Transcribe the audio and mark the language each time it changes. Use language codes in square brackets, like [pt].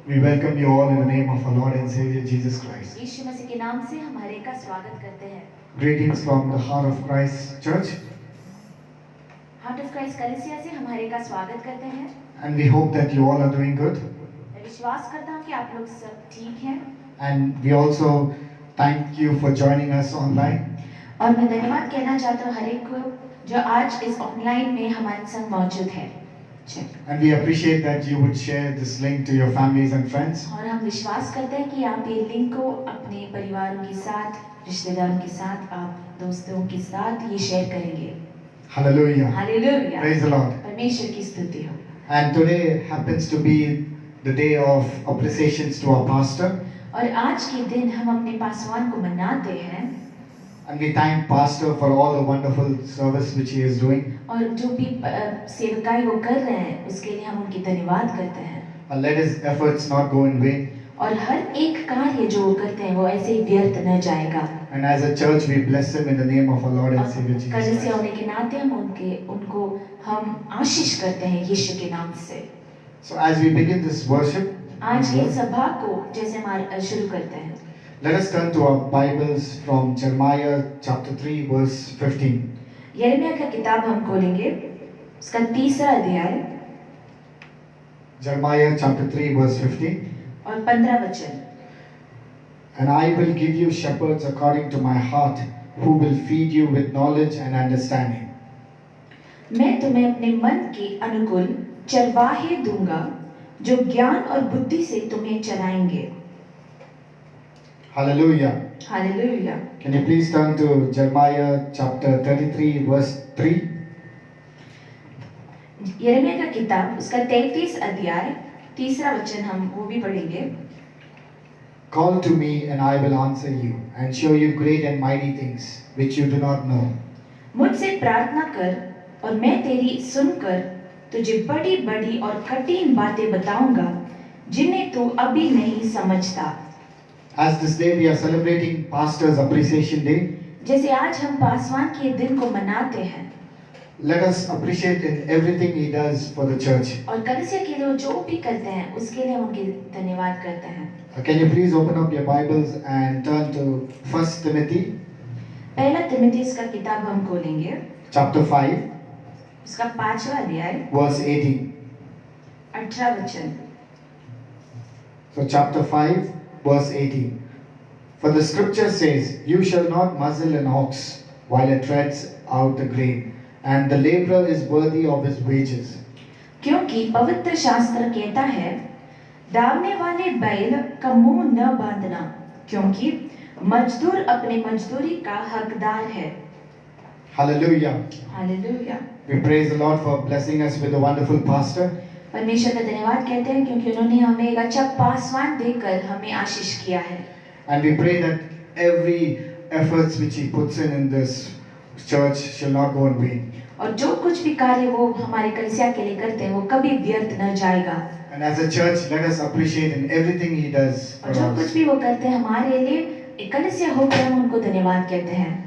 [en] We welcome you all in the name of our Lord and Savior Jesus Christ. [hi] यीशु मसीह के नाम से हम हर एक का स्वागत करते हैं। [en] Greetings from the Heart of Christ Church, [hi] heart of Christ कलीसिया से हम हर एक का स्वागत करते हैं। [en] and we hope that you all are doing good. [hi] मैं विश्वास करता हूँ कि आप लोग सब ठीक हैं। [en] And we also thank you for joining us online. [hi] और मैं धन्यवाद कहना चाहता हूँ हर एक को जो आज इस ऑनलाइन में हमारे संग मौजूद है। [en] And we appreciate that you would share this link to your families and friends. [hi] और हम विश्वास करते हैं कि आप ये लिंक को अपने परिवारों के साथ, रिश्तेदारों के साथ, आप दोस्तों के साथ ये शेयर करेंगे। [en] Hallelujah. [hi] Hallelujah. [en] Praise the Lord. [hi] परमेश्वर की स्तुति हो। [en] And today happens to be the day of appreciations to our pastor. [hi] और आज के दिन हम अपने पासवान को मनाते हैं। [en] And we thank Pastor for all the wonderful service which he is doing. [hi] और जो भी सेवकाई वो कर रहे हैं उसके लिए हम उनकी धन्यवाद करते हैं। [en] And let his efforts not go in vain. [hi] और हर एक कार्य जो वो करते हैं वो ऐसे ही व्यर्थ न जाएगा। [en] And as a church we bless him in the name of our Lord and Savior Jesus [hi] कलीसिया [en] Christ. [hi] होने के नाते हम उनको हम आशीष करते हैं यीशु के नाम से। [en] So as we begin this worship, [hi] आज की सभा को जैसे हम शुरू करते हैं। [en] let us turn to our Bibles from Jeremiah chapter 3 verse 15. [hi] यिर्मयाह का किताब हम खोलेंगे, उसका 3रा अध्याय [en] Jeremiah chapter 3 verse 15. [hi] और 15 वचन। [en] And I will give you shepherds according to my heart, who will feed you with knowledge and understanding. [hi] मैं तुम्हें अपने मन के अनुकूल चरवाहे दूंगा जो ज्ञान और बुद्धि से तुम्हें चराएंगे। [en] Hallelujah. [hi] Hallelujah. [en] Can you please turn to Jeremiah chapter 33 verse 3? [hi] यिर्मयाह का किताब उसका 33 अध्याय 3रा वचन हम वो भी पढ़ेंगे। [en] Call to me and I will answer you and show you great and mighty things which you do not know. [hi] मुझसे प्रार्थना कर और मैं तेरी सुनकर तुझे बड़ी बड़ी और कठिन बातें बताऊंगा जिन्हें तू अभी नहीं समझता। [en] As this day we are celebrating Pastor's Appreciation Day, [hi] जैसे आज हम पासवान के दिन को मनाते हैं [en] let us appreciate in everything he does for the church. [hi] और कलीसिया के लिए जो भी करते हैं उसके लिए हम उनके धन्यवाद करते हैं। [en] Can you please open up your Bibles and turn to 1 Timothy [hi] पहला तिमुथियुस का किताब हम खोलेंगे, [en] chapter 5 [hi] उसका 5वां अध्याय [en] verse 18. [hi] 18 वचन। [en] So chapter 5 verse 18. For the scripture says, you shall not muzzle an ox while it treads out the grain, and the laborer is worthy of his wages. [hi] क्योंकि पवित्र शास्त्र कहता है, दावने वाले बैल का मुंह न बांधना, क्योंकि मजदूर अपने मजदूरी का हकदार है। [en] Hallelujah. [hi] Hallelujah. [en] We praise the Lord for blessing us with a wonderful pastor. [hi] परमेश्वर का धन्यवाद कहते हैं क्योंकि उन्होंने हमें एक अच्छा पासवान देकर हमें आशीष किया है। [en] And we pray that every efforts which he puts in this church shall not go in vain. [hi] और जो कुछ भी कार्य वो हमारे कलीसिया के लिए करते हैं वो कभी व्यर्थ न जाएगा। [en] And as a church, let us appreciate in everything he does [hi] और [en] for [hi] जो कुछ [en] us. [hi] भी वो करते हैं हमारे लिए एक कलीसिया होकर हम उनको धन्यवाद कहते हैं।